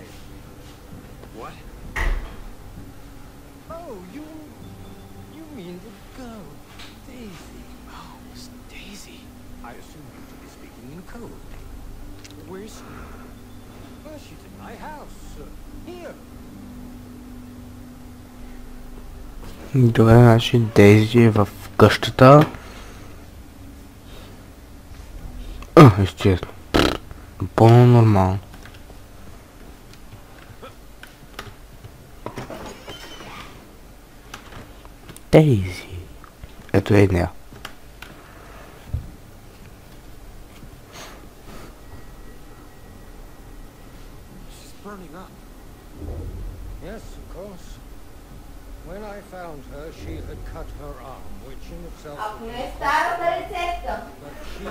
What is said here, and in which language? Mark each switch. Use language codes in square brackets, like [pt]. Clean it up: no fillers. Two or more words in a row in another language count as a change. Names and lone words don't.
[en] What? Oh, you mean the girl, Daisy. Oh, Miss Daisy. I assume you to be speaking in code. Where is she? Well, she's in my house. Here. [bg] Добре, значи Дейзи е в къщата. Естествено. Напълно нормално. Дейзи. Ето е нея. [en] She's burning up. Yes, of course. When I found her, she had cut her arm, which in itself... But she